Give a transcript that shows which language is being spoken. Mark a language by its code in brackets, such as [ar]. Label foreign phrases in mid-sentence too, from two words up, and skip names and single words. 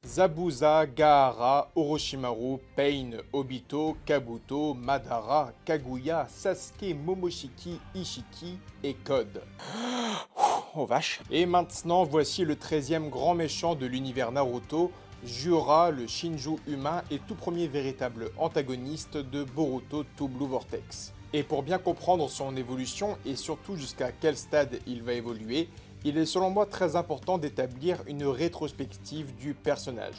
[fr] Zabuza, Gaara, Orochimaru, Pain, Obito, Kabuto, Madara, Kaguya, Sasuke, Momoshiki, Ishiki et Code. Oh vache. Et maintenant, voici le 13e grand méchant de l'univers Naruto, Jura, le Shinju humain et tout premier véritable antagoniste de Boruto to Blue Vortex. Et pour bien comprendre son évolution et surtout jusqu'à quel stade il va évoluer, il est selon moi très important d'établir une rétrospective du personnage.